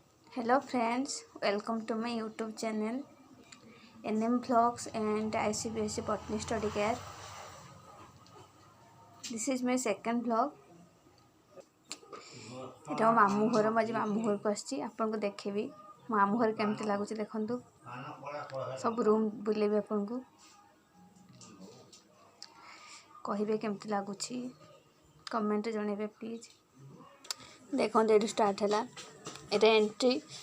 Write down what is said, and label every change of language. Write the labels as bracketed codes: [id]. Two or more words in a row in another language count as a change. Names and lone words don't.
[en] Hello friends, welcome to my YouTube channel NM Vlogs and ICBSC Botany Study Care. This is my second vlog. [or] এটা ମୋ ମାମୁଁ ଘର ମୁଁ ଆଜି ମାମୁଁ ଘରକୁ ଆସିଛି ଆପଣଙ୍କୁ ଦେଖେଇବି ମୋ ମାମୁଁ ଘର କେମିତି ଲାଗୁଛି ଦେଖନ୍ତୁ ସବୁ ରୁମ୍ ବୁଲେଇବି ଆପଣଙ୍କୁ କହିବେ କେମିତି ଲାଗୁଛି କମେଣ୍ଟରେ ଜଣେଇବେ ପ୍ଲିଜ୍ ଦେଖନ୍ତୁ ଏଠୁ ଷ୍ଟାର୍ଟ ହେଲା এটা ଏଣ୍ଟ୍ରି